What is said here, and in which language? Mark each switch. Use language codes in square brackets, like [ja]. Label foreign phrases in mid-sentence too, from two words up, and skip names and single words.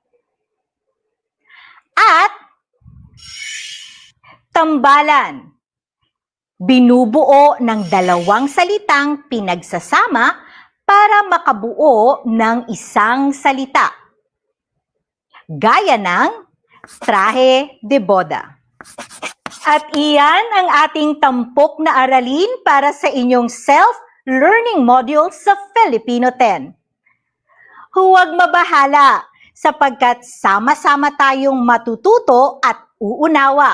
[tl] At tambalan. Binubuo ng dalawang salitang pinagsasama para makabuo ng isang salita. Gaya ng [es] traje de boda. [tl] At iyan ang ating tampok na aralin para sa inyong [en] self-learning module [tl] sa Filipino 10. Huwag mabahala sapagkat sama-sama tayong matututo at uunawa.